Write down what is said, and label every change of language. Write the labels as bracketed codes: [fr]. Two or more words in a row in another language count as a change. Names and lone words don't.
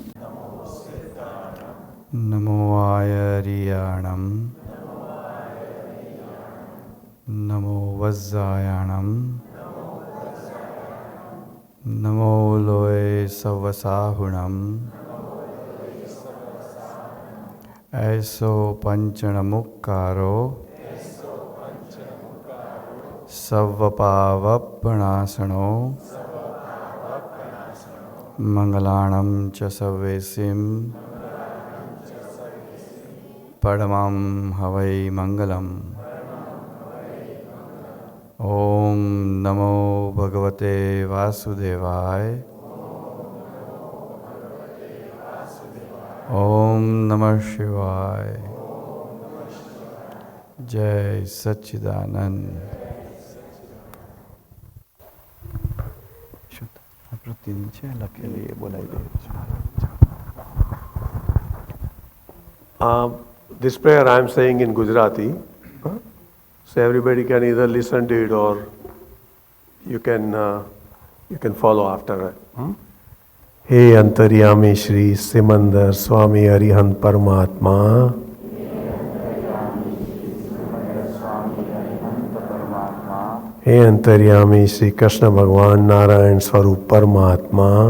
[pra] નમો આયરિયાણમ નમો વજ્જાયાણમ નમો લોય સવસાહુણમ ऐसो पंचणमुक्कारो सव्वपावपणासनो मंगलाणं च सवेसिं परमं हवै मंगलम् [sa] ओम नमो भगवते वासुदेवाय ओम नमः शिवाय जय सच्चिदानंद [en] This prayer I am saying in Gujarati, so everybody can either listen to it or you can follow after it. [gu] હે અંતર્યામી શ્રી સિમંદર સ્વામી અરિહંત પરમાત્મા, હે અંતર્યામી શ્રી કૃષ્ણ ભગવાન નારાયણ સ્વરૂપ પરમાત્મા,